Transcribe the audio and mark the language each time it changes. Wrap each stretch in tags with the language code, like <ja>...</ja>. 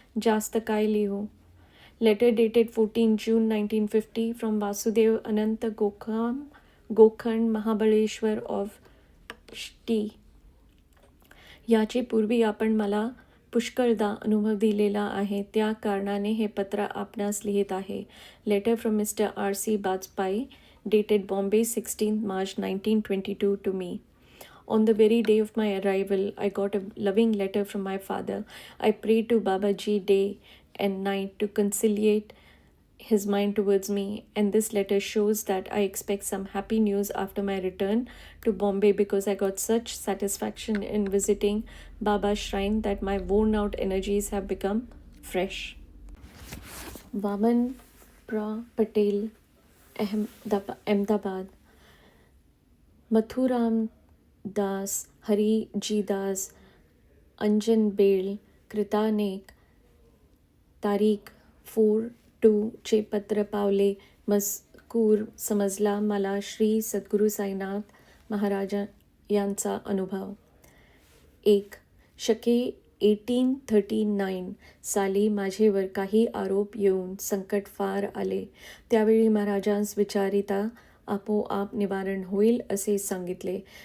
<mr>जास्त काय लिहू.</mr> <en>Letter dated 14 June 1950 from Vasudev Anant Gokhand Mahabaleshwar of T.</en> <mr>याचे पूर्वी आपण मला पुष्कळदा अनुभव दिलेला आहे. त्या कारणाने हे पत्र आपणास लिहित आहे.</mr> <en>Letter from mister R.C. Bajpai dated Bombay 16th March 1922 to me. On the very day of my arrival, I got a loving letter from my father. I prayed to Babaji day and night to conciliate his mind towards me, and this letter shows that I expect some happy news after my return to Bombay, because I got such satisfaction in visiting Baba's shrine that my worn out energies have become fresh. Vaman Patel, Ahmedabad.</en> <mr>Mathuram Das, Hari Ji Das, Anjan Bel, Kritanek, तारीख 4/2 चे पत्र पावले. मजकूर समजला मला श्री सद्गुरू साईनाथ महाराज यांचा अनुभव. 1. शके 1839 साली माझेवर काही आरोप येऊन संकट फार आले. त्यावेळी महाराजांस विचारिता आपोआप निवारण होईल असे सांगितले.</mr>